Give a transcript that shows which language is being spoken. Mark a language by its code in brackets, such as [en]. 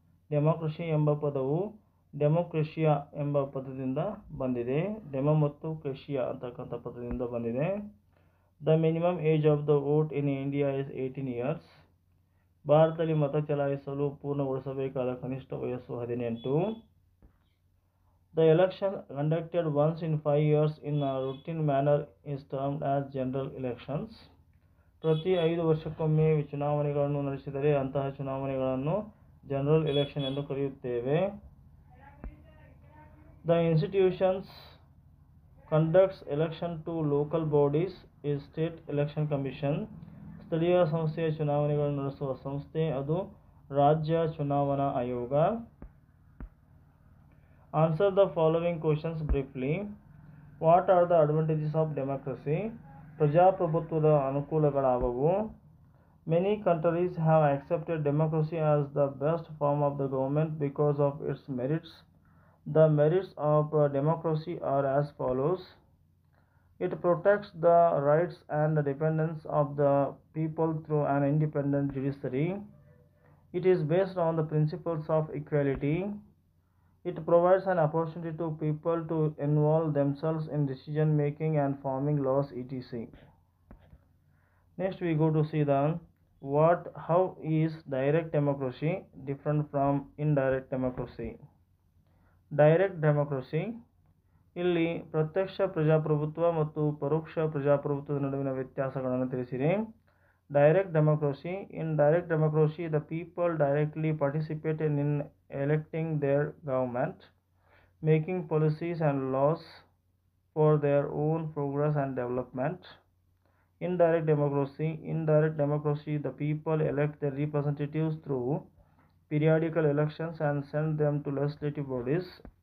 [kn] Democracy ಎಂಬ ಪದವು ಡೆಮೋಕ್ರೇಷಿಯಾ ಎಂಬ ಪದದಿಂದ ಬಂದಿದೆ. ಡೆಮೋ ಮತ್ತು ಕ್ರೇಷಿಯಾ ಅಂತಕ್ಕಂಥ ಪದದಿಂದ ಬಂದಿದೆ. [en] The minimum age of the vote in India is 18 years. [kn] ಭಾರತದಲ್ಲಿ ಮತ ಚಲಾಯಿಸಲು ಪೂರ್ಣಗೊಳಿಸಬೇಕಾದ ಕನಿಷ್ಠ ವಯಸ್ಸು 18. [en] The election conducted once in 5 years in a routine manner is termed as general elections. [kn] ಪ್ರತಿ 5 ವರ್ಷಕ್ಕೊಮ್ಮೆ ಚುನಾವಣೆಗಳನ್ನು ನಡೆಸಿದರೆ ಅಂತಹ ಚುನಾವಣೆಗಳನ್ನು ಜನರಲ್ ಎಲೆಕ್ಷನ್ ಎಂದು ಕರೆಯುತ್ತೇವೆ. [en] The institutions conducts election to local bodies is State Election Commission. [kn] ಸ್ಥಳೀಯ ಸಂಸ್ಥೆಯ ಚುನಾವಣೆಗಳನ್ನು ನಡೆಸುವ ಸಂಸ್ಥೆ ಅದು ರಾಜ್ಯ ಚುನಾವಣಾ ಆಯೋಗ. [en] Answer the following questions briefly. What are the advantages of democracy? [kn] ಪ್ರಜಾಪ್ರಭುತ್ವದ ಅನುಕೂಲಗಳಾವವು. [en] Many countries have accepted democracy as the best form of the government because of its merits. The merits of democracy are as follows. It protects the rights and the dependence of the people through an independent judiciary. It is based on the principles of equality. It provides an opportunity to people to involve themselves in decision making and forming laws, etc. Next we go to see the how is direct democracy different from indirect democracy. Direct democracy, [kn] ಇಲ್ಲಿ ಪ್ರತ್ಯಕ್ಷ ಪ್ರಜಾಪ್ರಭುತ್ವ ಮತ್ತು ಪರೋಕ್ಷ ಪ್ರಜಾಪ್ರಭುತ್ವದ ನಡುವಿನ ವ್ಯತ್ಯಾಸಗಳನ್ನು ತಿಳಿಸಿರಿ. [en] Direct democracy. In direct democracy, the people directly participate in electing their government, making policies and laws for their own progress and development. Indirect democracy, the people elect their representatives through periodical elections and send them to legislative bodies.